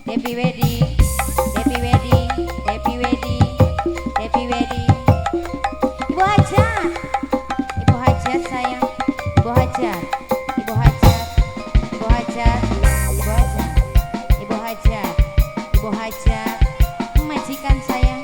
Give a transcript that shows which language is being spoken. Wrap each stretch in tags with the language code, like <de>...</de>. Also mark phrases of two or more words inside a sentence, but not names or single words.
<en>Happy wedding, happy wedding, happy wedding, happy wedding.</en> <id>Ibu Hajat, Ibu Hajat sayang, Ibu Hajat, Ibu Hajat, Ibu Hajat, Ibu Hajat, Ibu Hajat, Ibu Hajat, majikan saya.</id>